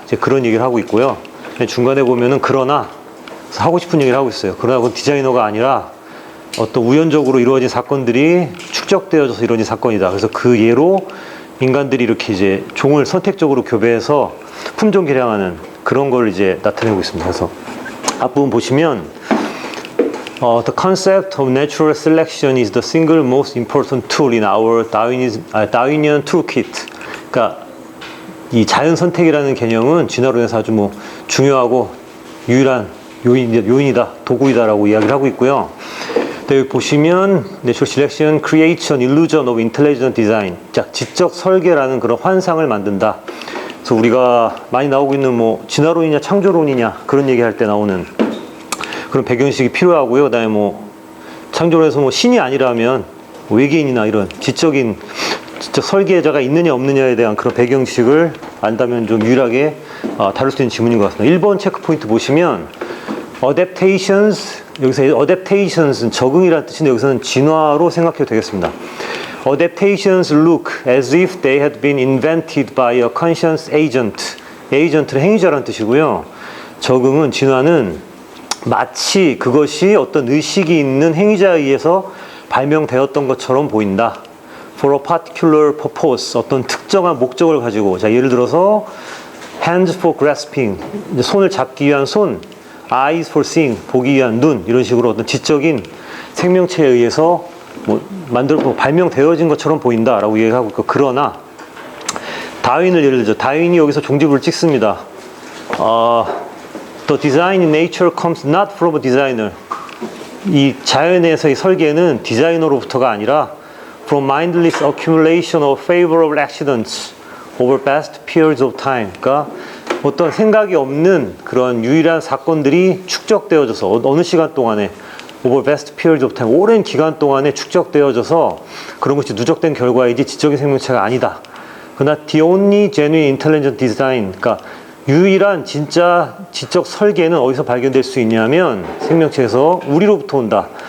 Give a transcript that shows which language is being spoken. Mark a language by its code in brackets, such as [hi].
[ko] 이제 그런 얘기를 하고 있고요. 중간에 보면은 그러나 하고 싶은 얘기를 하고 있어요. 그러나 그건 디자이너가 아니라 어떤 우연적으로 이루어진 사건들이 축적되어져서 이루어진 사건이다. 그래서 그 예로 인간들이 이렇게 이제 종을 선택적으로 교배해서 품종 개량하는 그런 걸 이제 나타내고 있습니다. 그래서 앞부분 보시면 [en] The concept of natural selection is the single most important tool in our Darwinian toolkit. [ko] 그러니까 이 자연 선택이라는 개념은 진화론에서 아주 중요하고 유일한 요인이다, 도구이다라고 이야기를 하고 있고요. 여기 보시면 [en] Natural selection creates an illusion of intelligent design. [ko] 자, 지적 설계라는 그런 환상을 만든다. 그래서 우리가 많이 나오고 있는 진화론이냐 창조론이냐 그런 얘기할 때 나오는 그런 배경식이 필요하고요. 그다음에 창조론에서 신이 아니라면 외계인이나 이런 지적 설계자가 있느냐 없느냐에 대한 그런 배경식을 안다면 좀 유일하게 다룰 수 있는 지문인 것 같습니다. 1번 체크 포인트 보시면 adaptations, 여기서 adaptations는 적응이라는 뜻인데 여기서는 진화로 생각해도 되겠습니다. [en] Adaptations look as if they had been invented by a conscious agent. [ko] agent는 행위자라는 뜻이고요. 적응은, 진화는 마치 그것이 어떤 의식이 있는 행위자에 의해서 발명되었던 것처럼 보인다. [en] For a particular purpose, [ko] 어떤 특정한 목적을 가지고, 자, 예를 들어서 [en] hands for grasping, [ko] 손을 잡기 위한 손, [en] eyes for seeing, [ko] 보기 위한 눈, 이런 식으로 어떤 지적인 생명체에 의해서 발명되어진 것처럼 보인다라고 얘기하고 있고, 그러나 다윈을 예를 들죠. 다윈이 여기서 종지부를 찍습니다. [en] The design in nature comes not from a designer. [ko] 이 자연에서의 설계는 디자이너로부터가 아니라 [en] from mindless accumulation of favorable accidents over vast periods of time. [ko] 그러니까 어떤 생각이 없는 그런 유일한 사건들이 축적되어져서 어느 시간 동안에 [en] over vast periods of time, [ko] 오랜 기간 동안에 축적되어져서 그런 것이 누적된 결과이지 지적인 생명체가 아니다. 그러나 [en] the only genuine intelligent design, [ko] 그러니까 유일한 진짜 지적 설계는 어디서 발견될 수 있냐면 생명체에서 우리로부터 온다.